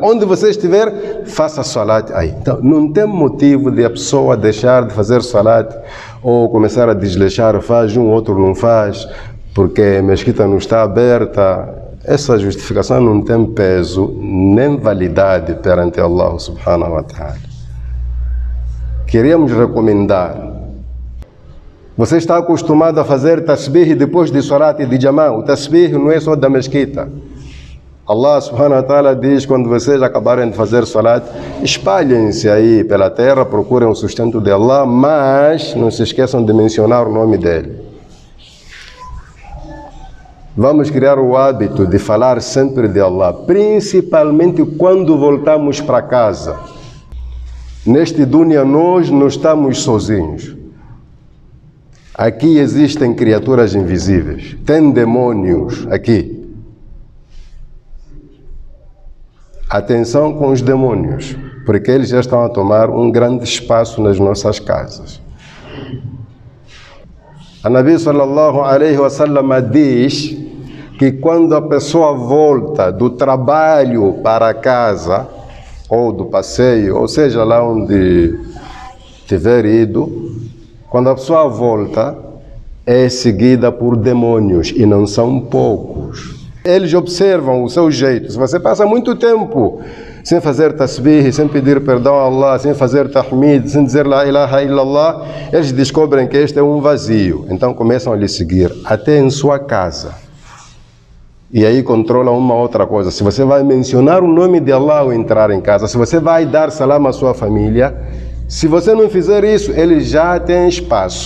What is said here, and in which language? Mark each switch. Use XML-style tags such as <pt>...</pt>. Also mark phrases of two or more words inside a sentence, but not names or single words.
<pt>Onde você estiver, faça salat aí. Então, não tem motivo de a pessoa deixar de fazer salat ou começar a desleixar, faz um, outro não faz, porque a mesquita não está aberta. Essa justificação não tem peso nem validade perante Allah</pt> <ar>سبحانه وتعالى.</ar> <pt>Queríamos recomendar: você está acostumado a fazer tasbih depois de salat e de jamá. O tasbih não é só da mesquita. Allah</pt> <ar>سبحانه وتعالى</ar> <pt>diz: quando vocês acabarem de fazer salat, espalhem-se aí pela terra, procurem o sustento de Allah, mas não se esqueçam de mencionar o nome dele. Vamos criar o hábito de falar sempre de Allah, principalmente quando voltamos para casa. Neste dunya nós não estamos sozinhos. Aqui existem criaturas invisíveis, tem demônios aqui. Atenção com os demônios, porque eles já estão a tomar um grande espaço nas nossas casas. A Nabi</pt> <ar>صلى الله عليه وسلم</ar> <pt>diz que quando a pessoa volta do trabalho para casa, ou do passeio, ou seja, lá onde tiver ido, quando a pessoa volta, é seguida por demônios, e não são poucos. Eles observam o seu jeito. Se você passa muito tempo sem fazer tasbih, sem pedir perdão a Allah, sem fazer tahmid, sem dizer</pt> <ar>لا إله إلا الله,</ar> <pt>eles descobrem que este é um vazio. Então começam a lhe seguir, até em sua casa. E aí controla uma outra coisa. Se você vai mencionar o nome de Allah ao entrar em casa, se você vai dar salam à sua família, se você não fizer isso, ele já tem espaço.</pt>